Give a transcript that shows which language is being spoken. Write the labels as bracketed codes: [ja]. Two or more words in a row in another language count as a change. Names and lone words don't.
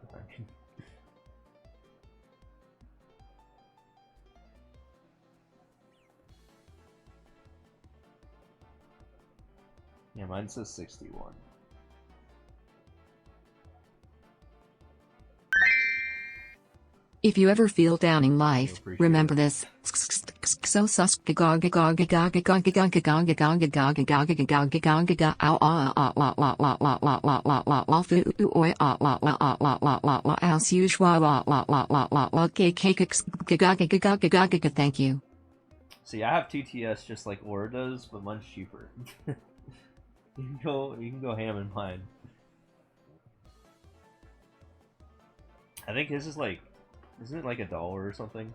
[en] I mean, yeah, mine says 61. If you ever feel down in life, remember this. So sus gaga gaga gaga gaga gaga gaga gaga gaga gaga gaga gaga gaga ow ah ah la la la la la la la la la fu oi ah la la la la la la la as usual la la la la la la gaga gaga gaga gaga gaga. Thank you. See, I have TTS just like Aura does, but mine's cheaper. You can go ham in mine. I think his is like, isn't it like $1 or something?